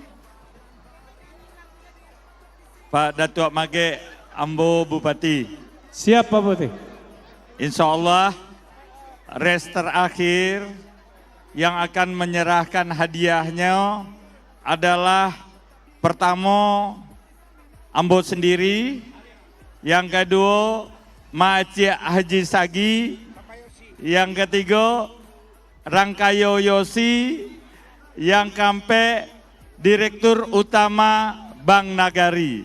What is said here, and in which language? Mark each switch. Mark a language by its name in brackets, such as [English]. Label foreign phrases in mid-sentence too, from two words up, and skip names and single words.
[Indonesian] Pak Datuk Mage Ambo Bupati. Siap Pak Bupati. [Arabic] إن شاء الله [Indonesian] race terakhir yang akan menyerahkan hadiahnya adalah pertama Ambo sendiri, yang kedua Makcik Haji Sagi, yang ketiga Rangkayo Yosi, yang keempat Direktur Utama Bank Nagari.